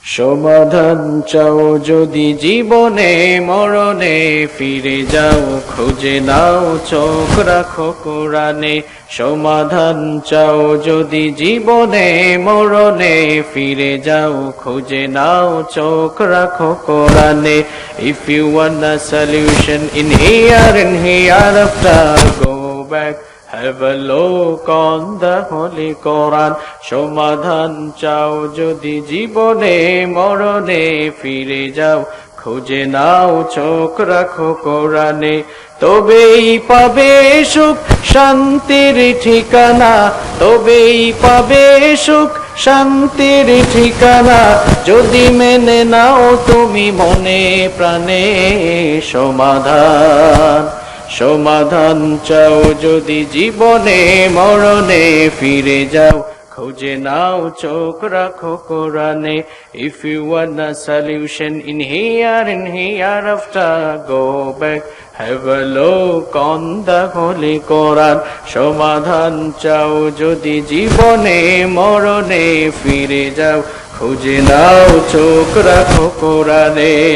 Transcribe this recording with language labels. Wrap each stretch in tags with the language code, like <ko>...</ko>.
<bn>সমাধান চাও যদি জীবনে মরণে, ফিরে যাও খুঁজে নাও চোখ রাখো কোরআনে। সমাধান চাও যদি জীবনে মরণে, ফিরে যাও খুঁজে নাও চোখ রাখো কোরআনে।</bn> <en>If you want a solution in here and hereafter, go back, have a look on the Holy Quran.</en> <bn>সমাধান চাও যদি জীবনে মরণে, ফিরে যাও খুঁজে নাও চোখ রাখো কোরআনে। তবেই পাবে সুখ শান্তির ঠিকানা, তবেই পাবে সুখ শান্তির ঠিকানা, যদি মেনে নাও তুমি মনে প্রাণে সমাধান। সমাধান চাও যদি জীবনে মরণে, ফিরে যাও খুঁজে নাও চোখ রাখো কোরআনে।</bn> <en>If you want a solution in here and hereafter, go back, have a look on the Holy Quran.</en> <bn>সমাধান চাও যদি জীবনে মরণে, ফিরে যাও খুঁজে নাও চোখ রাখো কোরআনে।</bn>